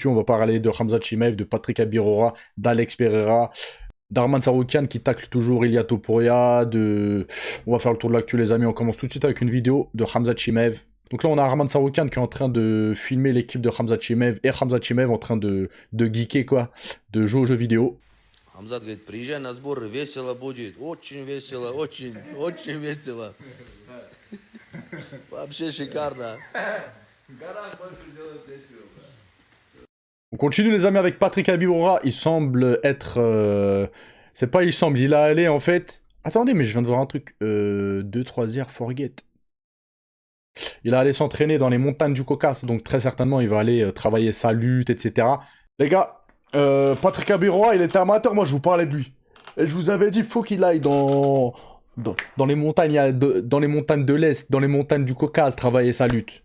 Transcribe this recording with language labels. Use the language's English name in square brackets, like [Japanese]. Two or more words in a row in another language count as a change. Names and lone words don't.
[French] On va parler de Khamzat Chimaev, de Patrick Abirora, d'Alex Pereira, d'Arman Saroukian qui tacle toujours Ilia Topuria. On va faire le tour de l'actu les amis. On commence tout de suite avec une vidéo de Khamzat Chimaev. Donc là on a Arman Saroukian qui est en train de filmer l'équipe de Khamzat Chimaev et Khamzat Chimaev en train de geeker quoi, de jouer aux jeux vidéo. [Russian] Хамзат говорит, приезжай на сбор, весело будет, очень весело, очень, очень весело. Вообще шикарно. [French] On continue les amis avec Patrick Abirora. Il semble être... C'est pas il semble, il a allé en fait... Attendez, mais je viens de voir un truc. [English] 2-3 years forget. [French] Il a allé s'entraîner dans les montagnes du Caucase, donc très certainement il va aller travailler sa lutte, etc. Les gars, Patrick Abirora, il était amateur, moi je vous parlais de lui. Et je vous avais dit, faut qu'il aille dans les montagnes, dans les montagnes de l'Est, dans les montagnes du Caucase, travailler sa lutte.